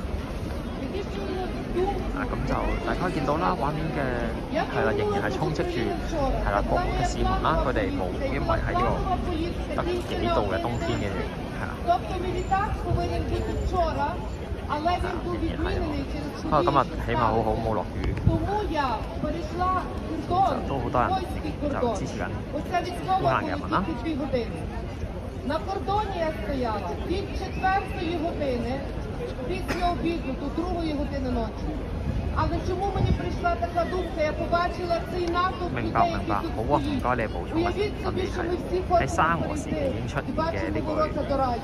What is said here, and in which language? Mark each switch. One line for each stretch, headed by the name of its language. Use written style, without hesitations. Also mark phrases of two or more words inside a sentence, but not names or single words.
Cantonese: 啊，咁就大家可以見到啦，畫面嘅係啦，仍然係充斥住係啦各國嘅市民啦，佢哋冇因為喺呢個得幾度嘅冬天嘅係啦。不過今日起碼好冇落雨，就都好多人就支持緊烏克蘭嘅人民啦。
Ukrainian: На кордоні я стояла від 4-ї години після обіду до 2-ї години ночі. Але чому мені прийшла така думка? Я побачила цей натовп людей, які тут стоїть. Уявіть собі, що ми всі ходимо і бачимо ворота до раю.